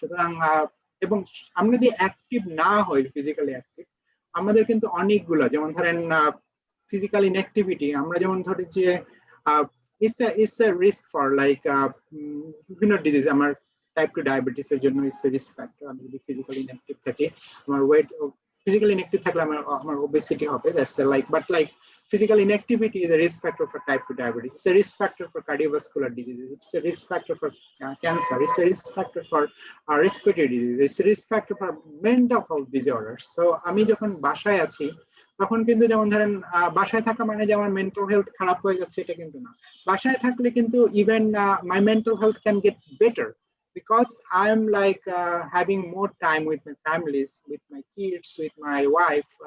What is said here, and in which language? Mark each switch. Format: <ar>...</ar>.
<bn>সুতরাং এবং আমরা যদি অ্যাক্টিভ না হই ফিজিক্যালি অ্যাক্টিভ, আমাদের কিন্তু অনেকগুলো, যেমন ধরেন ফিজিক্যাল ইনঅ্যাক্টিভিটি, আমরা যেমন ধরি যে</bn> <en>it's a risk for like</en> <bn>বিভিন্ন ডিজিজ, আমার টাইপ 2 ডায়াবেটিস এর জন্য ইটস এ রিস্ক ফ্যাক্টর। আমি যদি ফিজিক্যালি ইনঅ্যাক্টিভ থাকি, আমার ওয়েট</bn> <en>physically inactive থাকলে আমার obesity হবে, that's like, but like physical inactivity is a risk factor for type 2 diabetes, it's a risk factor for cardiovascular diseases, it's a risk factor for cancer, it's a risk factor for respiratory disease, it's a risk factor for mental health disorders.</en> <bn>So আমি যখন বাসায় আছি তখন কিন্তু যেমন ধরেন বাসায় থাকা মানে যে আমার মেন্টাল হেলথ খারাপ হয়ে যাচ্ছে এটা কিন্তু না, বাসায় থাকলে কিন্তু even</bn> <en>my mental health can get better because I'm like having more time with my families, with my kids, with my wife.</en>